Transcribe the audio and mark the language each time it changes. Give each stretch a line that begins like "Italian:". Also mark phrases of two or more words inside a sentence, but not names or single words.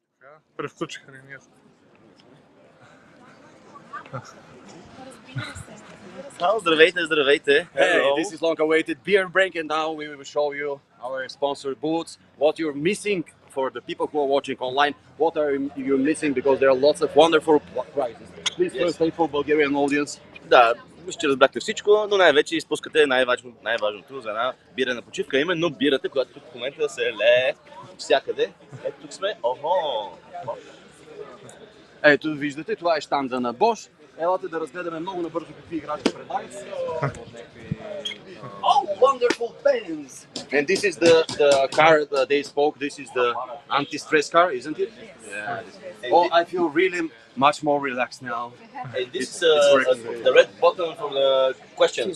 Bulgarian: Превключиха ли? Нет. Здравейте, здравейте.
English: Hey, this is long-awaited beer break, and now we will show you our sponsor booths. What you're missing for the people who are watching online. What are you missing? Because there are lots of wonderful prizes. Please translate for Bulgarian audience.
Bulgarian: Да, мисля, че разбрахте всичко, но най-вече изпускате най-важното за една бирена почивка, именно бирата, която тук в момента се лее всякъде. Ето тук сме. Охо! Ето, виждате, това е щанда на Bosch. Елате да разгледаме много набързо какви играчи предлагат.
English: Oh, wonderful pens! And this is the car that they spoke. This is the anti-stress car, isn't it? Yeah. Oh, I feel really much more relaxed now. And this is the red button for the questions.